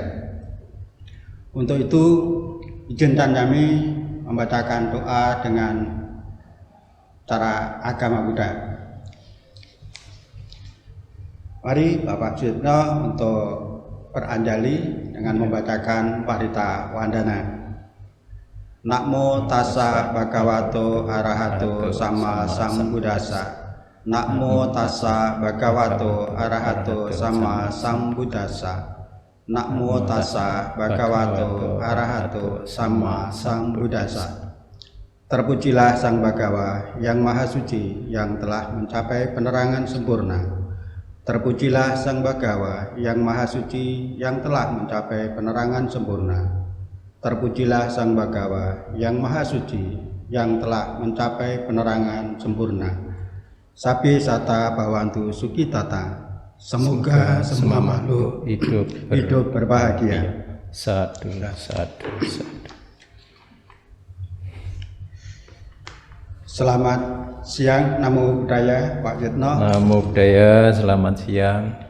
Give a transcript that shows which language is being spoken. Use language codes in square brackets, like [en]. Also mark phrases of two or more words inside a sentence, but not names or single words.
[id] Untuk itu, izinkan kami membacakan doa dengan cara agama Buddha. Mari Bapak Suyitno untuk beranjali dengan membacakan Parita Wandana. [pi] Namo tassa bhagavato arahato sama sambuddhassa. Namo tassa bhagavato arahato sama sambuddhassa. Namo tassa bhagavato arahato sama sambuddhassa. [id] Terpujilah Sang Bhagawa yang Maha Suci, yang telah mencapai penerangan sempurna. Terpujilah Sang Bhagawa yang Maha Suci, yang telah mencapai penerangan sempurna. Terpujilah Sang Bhagawa yang Maha Suci, yang telah mencapai penerangan sempurna. [pi] Sabbi sata bhavantu sukhitata. [id] Semoga semua makhluk hidup berbahagia. Satu. Selamat siang, [pi] Namo Buddhaya, Pak Suyitno. Namo Buddhaya, [id] selamat siang.